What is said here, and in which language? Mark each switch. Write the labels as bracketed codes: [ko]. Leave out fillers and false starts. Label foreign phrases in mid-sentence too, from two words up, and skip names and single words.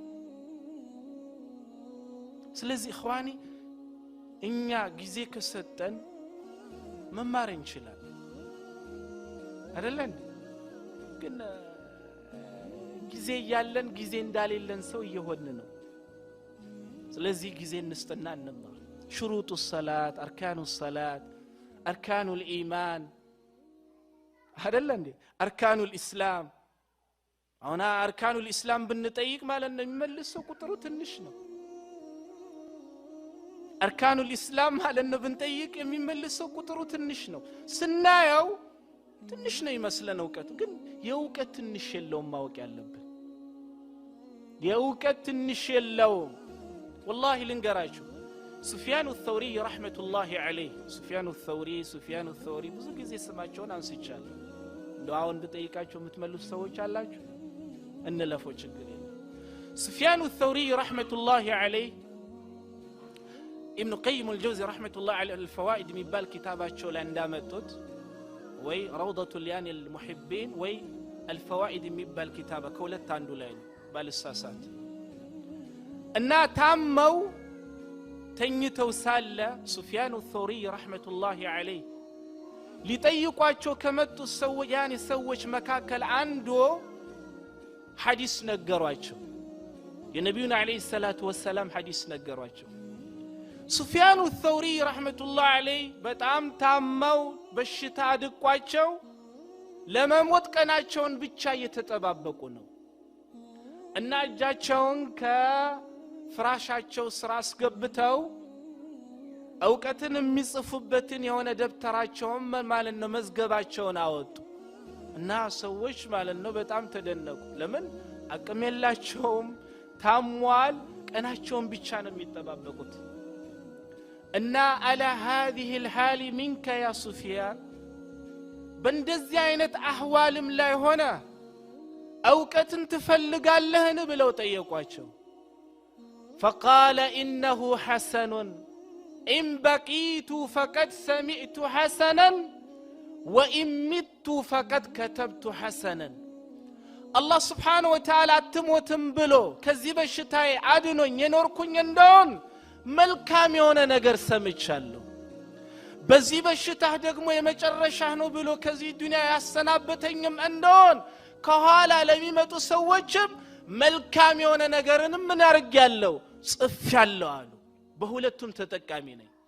[am] ስለዚህ اخواني እኛ ጊዜ ከሰጠን መማር እንችላለን አይደለም ግን ጊዜ ያለን ጊዜ እንዳሌለን ሰው እየሆነ ነው ስለዚህ ጊዜ እንስጥና እንማር [ar] شروط الصلاه اركان الصلاه اركان الايمان [am] አይደለም [ar] اركان الاسلام [am] አሁን [ar] اركان الاسلام [am] ብንጠይቅ ማለት ነው የሚመልሰው ቁጥሩ ትንሽ ነው [ar] اركان الاسلام [am] ማለት ነው ብንጠይቅ የሚመልሰው ቁጥሩ ትንሽ ነው ስናየው ትንሽ ነው ይመስለን ዕውቀት ግን የዕውቀት ትንሽ የለውም ማወቅ ያለበት የዕውቀት ትንሽ የለውም والله ልንገራችሁ ሱፊያን الثوري [ar] رحمه الله عليه [am] ሱፊያን الثوري ብዙ ጊዜ ስማቸውን አንስቻለሁ እንደው አሁን ብጠይቃችሁ የምትመልሱ ሰዎች አላችሁ እንለፈው ችግር የለም ሱፊያን الثوري [ar] رحمه الله عليه [am] ابن قيم الجوزي [ar] رحمه الله عليه [am] الفوائد የሚባል ኪታባቸው ላይ እንዳመጡት ወይ روضة اليان المحبين ወይ الفوائد የሚባል ኪታባ ከሁለት አንዱ ላይ ነው ባልሳሳት እና ታመው ተኝተው ሳለ ሱፊያን الثوري [ar] رحمه الله عليه [am] ሊጠይቋቸው ከመጡ ሰዎች ያኒ ሰዎች መካከል አንዱ ሐዲስ ነገሯቸው የነብዩን [ar] عليه الصلاة والسلام [am] ሐዲስ ነገሯቸው ሱፊያን الثوري [ar] رحمه الله عليه [am] በጣም ታመው በሽታ አድቋቸው ለመሞት ቀናቸውን ብቻ እየተጠባበቁ ነው እና እጃቸውን ከፍራሻቸው ስራ አስገብተው ዕውቀትን የሚጽፉበትን የሆነ ደብተራቸውን ማለት ነው መዝገባቸውን አወጡ እና ሰዎች ማለት ነው በጣም ተደነቁ ለምን አቅም የላቸውም ታሟል ቀናቸውን ብቻ ነው የሚጠባበቁት እና [ar] على هذه الحال منك يا سفيان [am] በእንደዚህ አይነት አህዋልም ላይ ሆነ ዕውቀትን ትፈልጋለህን ብለው ጠየቋቸው [ar] فقال انه حسن ان بقيت فقد سمعت حسنا وان مت فقد كتبت حسنا الله سبحانه وتعالى [am] አትሞትም ብሎ ከዚህ በሽታዬ አድኖኝ የኖርኩኝ እንደሆን መልካም የሆነ ነገር ሰምቻለሁ በዚህ በሽታ ደግሞ የመጨረሻህ ነው ብሎ ከዚህ ዱንያ ያሰናበተኝም እንደሆን ከኋላ ለሚመጡ ሰዎችም መልካም የሆነ ነገርንም ምን አርጋለሁ ጽፌያለሁ አሉ በሁለቱም ተጠቃሚ ነኝ